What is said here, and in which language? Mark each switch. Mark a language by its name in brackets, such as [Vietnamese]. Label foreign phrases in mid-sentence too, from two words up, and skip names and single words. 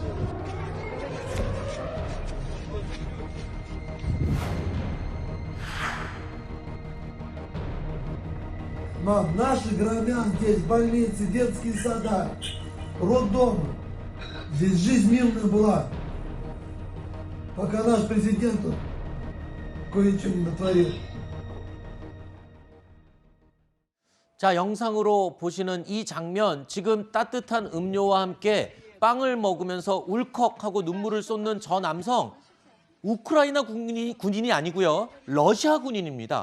[Russian] Мам, наши громят здесь больницы, детские сада, роддомы. Здесь жизнь мирная была. Пока наш президент тут кое-что не натворил. [Korean] 자, 영상으로 보시는 이 장면, 지금 따뜻한 음료와 함께 빵을 먹으면서 울컥하고 눈물을 쏟는 저 남성, 우크라이나 군인이 아니고요. 러시아 군인입니다.